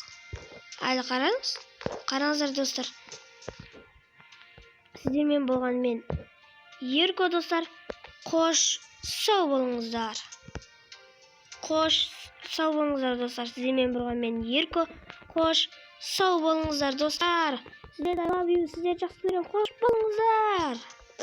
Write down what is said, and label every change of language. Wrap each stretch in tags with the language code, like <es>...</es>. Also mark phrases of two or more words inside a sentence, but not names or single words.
<kk>Әлі қараңыздар, достар. Сіздермен болған мен Ерко, достар. Қош сау болыңыздар. Достар. Сіздермен болған мен Ерко. Қош сау болыңыздар, достар.</kk> <en>Сіздерді I love you,</en> <kk>сіздерді жақсы көрем. Қош болыңыздар.</kk>